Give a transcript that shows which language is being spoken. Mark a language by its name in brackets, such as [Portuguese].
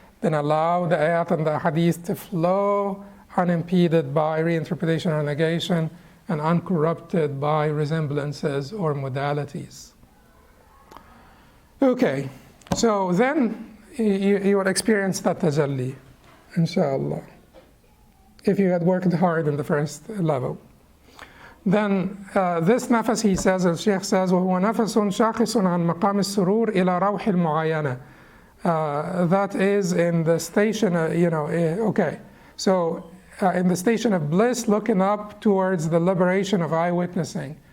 [English] Then allow the ayat and the hadith to flow unimpeded by reinterpretation or negation, and uncorrupted by resemblances or modalities. Okay, so then you will experience that tajalli, inshallah, if you had worked hard in the first level. Then this nafas, he says, al-Shaykh says, [Arabic] وَهُوَ نَفَسٌ شَاخِصٌ عَنْ مَقَامِ السُّرُورِ إِلَى رَوْحِ الْمُعَايَنَةِ. [English] That is in the station, okay. So in the station of bliss, looking up towards the liberation of eyewitnessing.